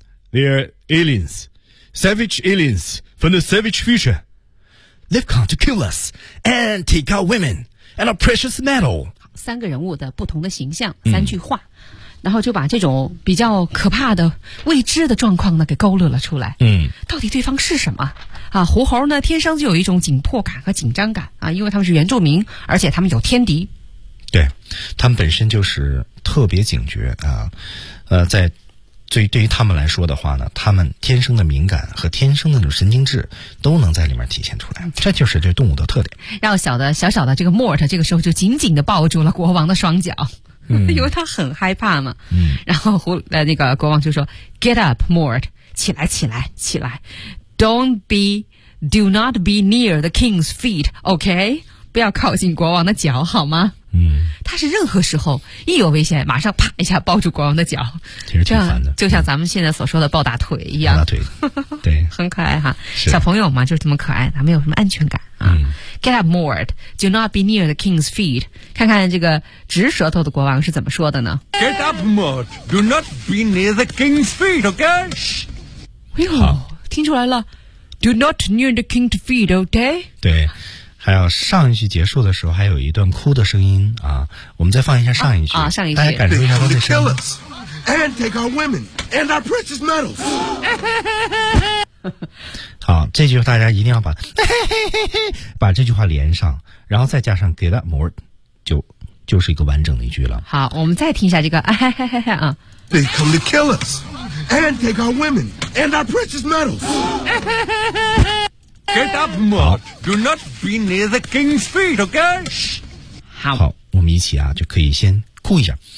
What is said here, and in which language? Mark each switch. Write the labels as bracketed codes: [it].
[en] They're aliens, savage aliens from the savage future. They've come to kill us and take our women and our precious metal. [zh] 三个人物的不同的形象，三句话，然后就把这种比较可怕的未知的状况呢给勾勒了出来。嗯，到底对方是什么啊？狐猴呢，天生就有一种紧迫感和紧张感啊，因为他们是原住民，而且他们有天敌。对，他们本身就是特别警觉啊，在。所以对于他们来说的话呢，他们天生的敏感和天生的那种神经质都能在里面体现出来，这就是这动物的特点。让小的小小的这个莫特这个时候就紧紧地抱住了国王的双脚，嗯，因为他很害怕嘛。嗯，然后那个国王就说 [en] Get up, Mort, [zh] 起来起来起来 [en] Do not be near the king's feet, OK? [zh] 不要靠近国王的脚好吗？嗯，他是任何时候一有危险马上啪一下抱住国王的脚，其实挺烦的，就像咱们现在所说的抱大腿一样。抱大腿，对。很可爱哈，小朋友嘛就是这么可爱，他没有什么安全感啊。嗯。 [en] Get up, Mort, do not be near the king's feet. [zh] 看看这个直舌头的国王是怎么说的呢。 [en] Get up, Mort, do not be near the king's feet, okay? [zh] 哎呦，听出来了。 [en] Do not near the king's feet, okay? [zh] 对。还有上一句结束的时候还有一段哭的声音啊，我们再放一下上一句上一句大家感受一下他的声音。 [en] They come to kill us and take our women and our precious metals. [zh] 好，这句大家一定要把把这句话连上，然后再加上 [en] get up more, [zh] 就是一个完整的一句了。好，我们再听一下这个啊。 [en] They come to kill us and take our women and our precious metals. Get up, Mort. Do not be near the king's feet, okay? [zh] 好，我们一起啊，就可以先哭一下。